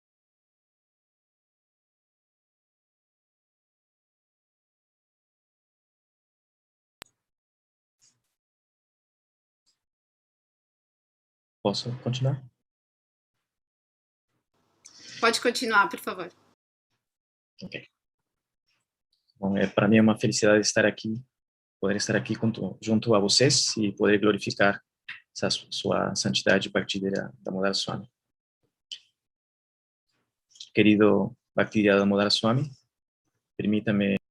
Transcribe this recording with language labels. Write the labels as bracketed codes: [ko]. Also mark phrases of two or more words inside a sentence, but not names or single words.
[pt] Posso continuar? Pode continuar, por favor. Ok. Bom, para mim é uma felicidade estar aqui, poder estar aqui junto a vocês e poder glorificar sua santidade Bhakti Dhira Damodara Swami. Querido Bhakti Dhira Damodara Swami, permita-me